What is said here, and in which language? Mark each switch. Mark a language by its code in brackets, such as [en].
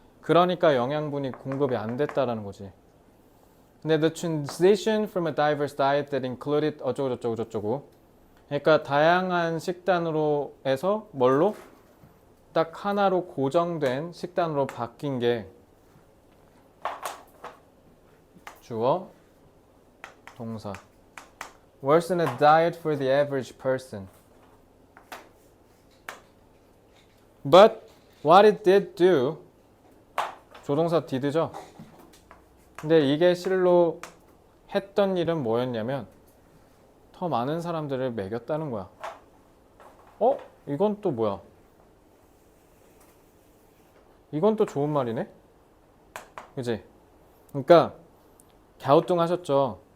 [ko] 그러니까 영양분이 공급이 안 됐다라는 거지. 근데 [en] the transition from a diverse diet that included [ko] 어쩌고저쩌고 그러니까 다양한 식단으로 해서 뭘로? 딱 하나로 고정된 식단으로 바뀐 게 주어, 동사. [en] Worse than a diet for the average person. But what it did do, [ko] 조동사 did죠? 근데 이게 실로 했던 일은 뭐였냐면 더 많은 사람들을 먹였다는 거야. 이건 또 뭐야? 이건 또 좋은 말이네? 그지? 그러니까 갸우뚱하셨죠?